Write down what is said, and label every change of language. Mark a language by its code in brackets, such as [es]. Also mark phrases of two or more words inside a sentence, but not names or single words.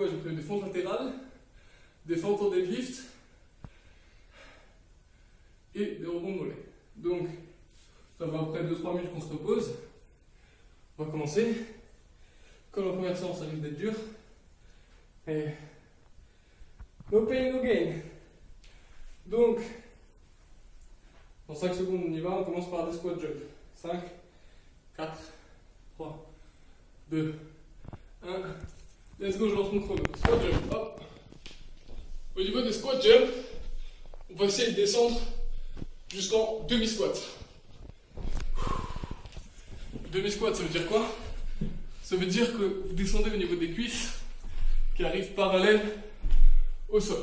[fr] J'ai prévu des fentes latérales, des fentes en deadlift et des rebonds de mollet. Donc, ça va après 2-3 minutes qu'on se repose. On va commencer. Comme la première séance, ça risque d'être dur. Et [en] no pain, no gain. [fr] Donc, dans 5 secondes, on y va. On commence par des [en] squat jump. [fr] 5, 4, 3, 2, 1. [en] Let's go, [fr] je lance mon chrono. [en] Squat jump, [fr] hop. Au niveau des [en] squat jump, [fr] on va essayer de descendre jusqu'en demi-squat. Demi-squat, ça veut dire quoi? Ça veut dire que vous descendez au niveau des cuisses qui arrivent parallèles au sol.